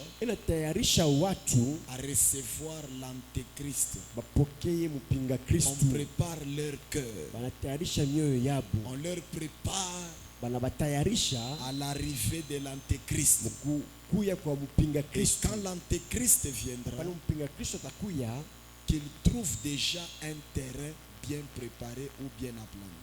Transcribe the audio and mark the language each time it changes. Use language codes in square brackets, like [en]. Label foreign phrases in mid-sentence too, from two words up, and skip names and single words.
[sw] inatayarisha watu [fr] à recevoir l'antéchrist. [sw] bapokee mpinga [fr] On [sw] Kristu, [fr] prépare leur cœur. [sw] banatayarisha mioyo yabo, [fr] On leur prépare [sw] banabatayarisha [fr] à l'arrivée de l'antéchrist. [sw] kuya kwa mpinga [fr] Et [sw] Kristu. [fr] quand l'antéchrist viendra, [sw] Pale mpinga Kristu atakuya, [fr] qu'il trouve déjà un terrain bien préparé ou bien aplani.